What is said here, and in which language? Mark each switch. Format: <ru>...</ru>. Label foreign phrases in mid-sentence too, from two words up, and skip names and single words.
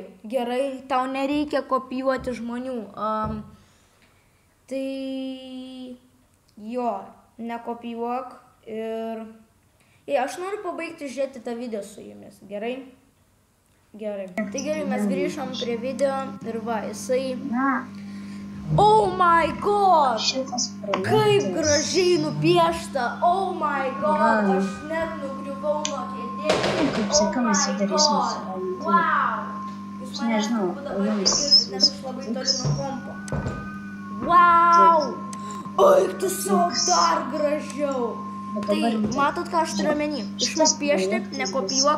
<lt>Gerai, tau nereikia kopijuoti žmonių. Tai jo, nekopijuok ir aš noriu pabaigti žiūrėti tą video su jumis, gerai? Gerai. Tai gerai, mes grįžom prie video ir va, jisai...</lt> <en>Oh my god!</en> <lt>Kaip gražiai nupiešta!</lt> <en>Oh my god!</en> <lt>Aš net nugriuvau nuo kėdės. Kaip sakiau, mes įdarysim su vami. Wow! Jūs manęs būdavo negirdit, nes aš labai toli nuo kompo. Wow! Oi, tiesiog dar gražiau! Tai matot, ką aš turiu omeny? Išmok piešti, nekopijuok.</lt>